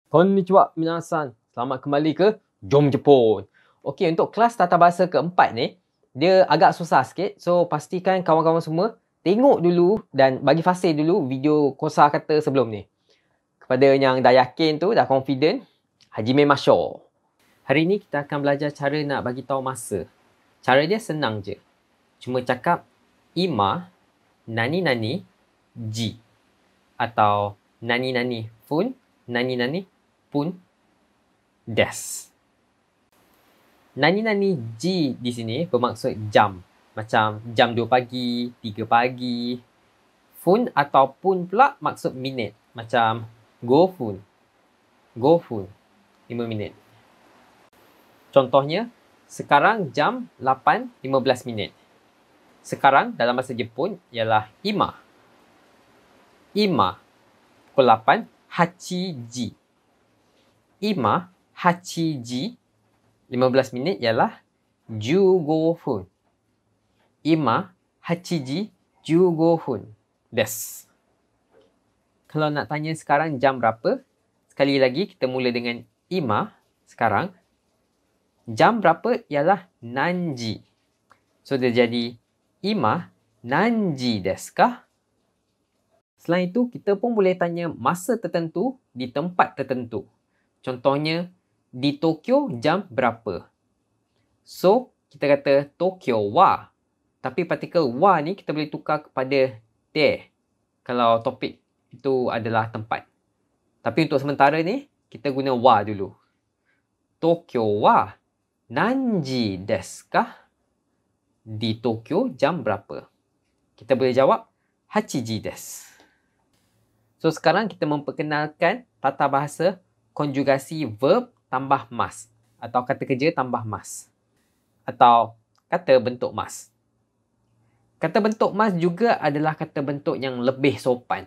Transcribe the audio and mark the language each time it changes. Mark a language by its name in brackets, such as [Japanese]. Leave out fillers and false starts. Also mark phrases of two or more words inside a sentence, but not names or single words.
[Japanese] こんにちは みなさん. [Malay] Selamat kembali ke Jom Jepun. Okey, untuk kelas tata bahasa keempat ni, dia agak susah sikit. So, pastikan kawan-kawan semua tengok dulu dan bagi fasih dulu video kosa kata sebelum ni. Kepada yang dah yakin tu, dah confident, [Japanese] はじめましょう. [Malay] Hari ni kita akan belajar cara nak bagi tahu masa. Cara dia senang je. Cuma cakap [Japanese] いま、なになに、じ. [Malay] Atau [Japanese] なになにふん、なになにぷんです. なになにじ [Malay] di sini bermaksud jam. Macam jam 2 pagi, 3 pagi. Fun ataupun pula maksud minit. [Japanese] Macam ごふん。ごふん. [Malay] 5 minit. Contohnya, sekarang jam 8.15 minit. Sekarang dalam bahasa Jepun ialah ima. Ima. Pukul 8. Hachiji. [Japanese] いま、はちじ, [Malay] 15 minit ialah 15 分. [Japanese] いま、はちじ、15分です. [Malay] Kalau nak tanya sekarang jam berapa, sekali lagi kita mula dengan ima, sekarang. Jam berapa ialah nanji. So, dia jadi [Japanese] いま、なんじですか? [Malay] Selain itu, kita pun boleh tanya masa tertentu di tempat tertentu. Contohnya, di Tokyo jam berapa? So, kita kata Tokyo wa. Tapi partikel wa ni kita boleh tukar kepada de. Kalau topik itu adalah tempat. Tapi untuk sementara ni, kita guna wa dulu. [Japanese] 東京はなんじですか? [Malay] Di Tokyo jam berapa? Kita boleh jawab [Japanese] はちじです. [Malay] So, sekarang kita memperkenalkan tata bahasa konjugasi verb tambah mas atau kata kerja tambah mas atau kata bentuk mas. Kata bentuk mas juga adalah kata bentuk yang lebih sopan.